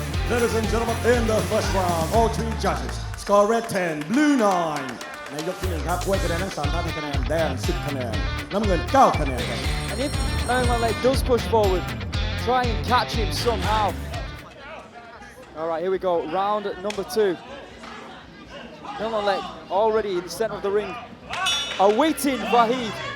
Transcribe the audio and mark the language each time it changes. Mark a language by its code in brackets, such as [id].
[en] Ladies and gentlemen, in the first round, all 3 judges score red 10, blue 9. [th] ในยกที่ 1 ครับถ้วยคะแนนทั้ง 3 ท่านให้คะแนนแดง 10 คะแนน น้ำเงิน 9 คะแนนครับ [en] And if Nuenglanlek does push forward, try and catch him somehow. All right, here we go. Round number 2. Nuenglanlek already in the center of the ring, awaiting Vahid.